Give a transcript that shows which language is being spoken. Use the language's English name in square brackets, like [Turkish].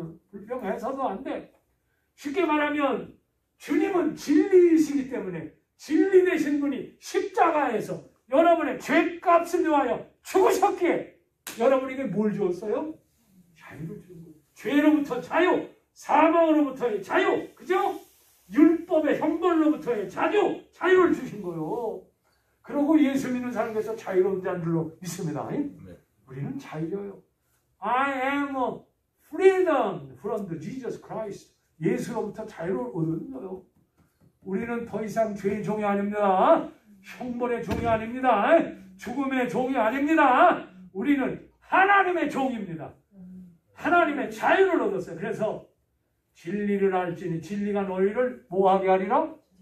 [Korean] 불평해서도 안 돼. 쉽게 말하면 주님은 진리이시기 때문에 진리 되신 분이 십자가에서 여러분의 죄값을 위하여 죽으셨기에 여러분에게 뭘 주었어요? 자유를 주는 거예요. 죄로부터 자유, 사망으로부터의 자유, 그죠? 율법의 형벌로부터의 자유를 주신 거예요. 그러고 예수 믿는 사람에서 자유로운 자인 줄로 믿습니다. 우리는 자유예요. [English] I am a freedom from the Jesus Christ. [Korean] 예수로부터 자유를 얻는 거예요. 우리는 더 이상 죄의 종이 아닙니다. 형벌의 종이 아닙니다. 죽음의 종이 아닙니다. 우리는 하나님의 종입니다. 하나님의 자유를 얻었어요. 그래서 진리를 알지니 진리가 너희를 뭐하게 하리라?